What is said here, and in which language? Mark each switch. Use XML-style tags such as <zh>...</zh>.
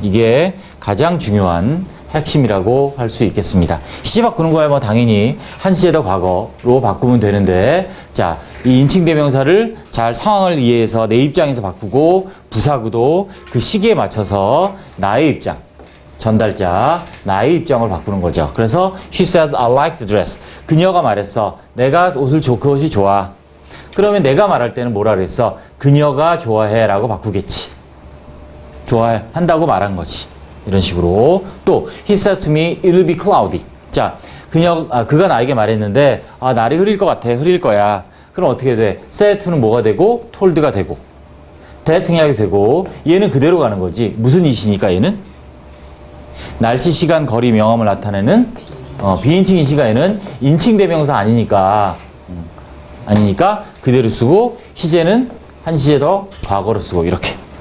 <ko>이게 가장 중요한 핵심이라고 할 수 있겠습니다. 시제 바꾸는 거야 뭐 당연히 한 시제 더 과거로 바꾸면 되는데 자, 이 인칭 대명사를 잘 상황을 이해해서 내 입장에서 바꾸고 부사구도 그 시기에 맞춰서 나의 입장, 전달자, 나의 입장을 바꾸는 거죠.</ko> <en>그래서 she said I like the dress.</en> <ko>그녀가 말했어. 내가 그것이 좋아. 그러면 내가 말할 때는 뭐라 그랬어? 그녀가 좋아해 라고 바꾸겠지. 좋아한다고 말한 거지. 이런 식으로.</ko> <en>또 he said to me it will be cloudy.</en> <ko>자, 그가 나에게 말했는데 날이 흐릴 것 같아. 흐릴 거야. 그럼 어떻게 돼? said to는 뭐가 되고 told가 되고 that 생략이 되고 얘는 그대로 가는 거지. 무슨 이시니까 얘는? 날씨, 시간, 거리, 명암을 나타내는 비인칭 이시가 얘는 인칭 대명사 아니니까 그대로 쓰고 시제는 한 시제 더 과거로 쓰고 이렇게.</ko>